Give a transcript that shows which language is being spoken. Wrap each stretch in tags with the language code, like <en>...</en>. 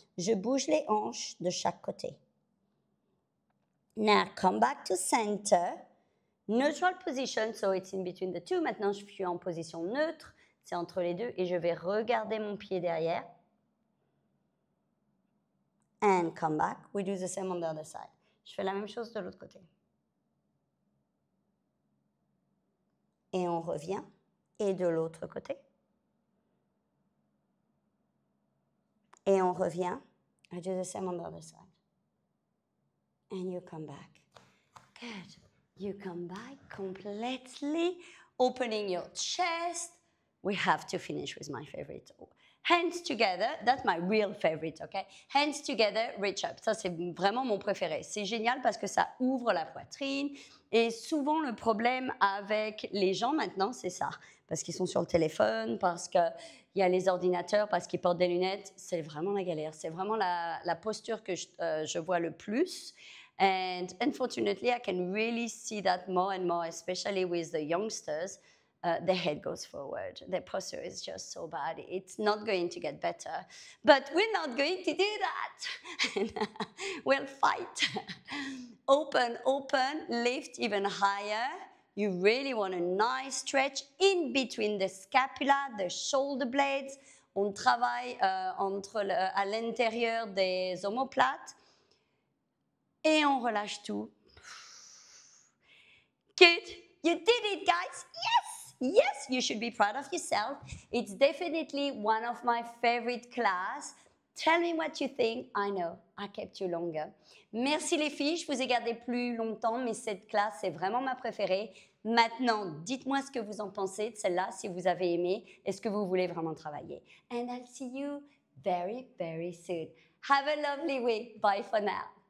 <fr>Je bouge les hanches de chaque côté.</fr> <en>Now, come back to center. Neutral position, so it's in between the two.</en> <fr>Maintenant, je suis en position neutre. C'est entre les deux. Et je vais regarder mon pied derrière.</fr> <en>And come back. We do the same on the other side.</en> <fr>Je fais la même chose de l'autre côté. Et on revient. Et de l'autre côté. Et on revient.</fr> <en>I do the same on the other side. And you come back. Good. You come back completely, opening your chest. We have to finish with my favorite. Hands together, that's my real favorite, okay? Hands together, reach up.</en> <fr>Ça, c'est vraiment mon préféré. C'est génial parce que ça ouvre la poitrine. Et souvent, le problème avec les gens maintenant, c'est ça. Parce qu'ils sont sur le téléphone, parce qu'il y a les ordinateurs, parce qu'ils portent des lunettes. C'est vraiment la galère. C'est vraiment la posture que je vois le plus.</fr> <en>And unfortunately, I can really see that more and more, especially with the youngsters. The head goes forward. Their posture is just so bad. It's not going to get better. But we're not going to do that. We'll fight. Open, open, lift even higher. You really want a nice stretch in between the scapula, the shoulder blades.</en> <fr>On travaille à l'intérieur des omoplates. Et on relâche tout.</fr> <en>Good. You did it, guys. Yes. Yes, you should be proud of yourself. It's definitely one of my favorite class. Tell me what you think. I know, I kept you longer.</en> <fr>Merci les filles, je vous ai gardé plus longtemps, mais cette classe, c'est vraiment ma préférée. Maintenant, dites-moi ce que vous en pensez de celle-là, si vous avez aimé, est-ce que vous voulez vraiment travailler.</fr> <en>And I'll see you very, very soon. Have a lovely week. Bye for now.</en>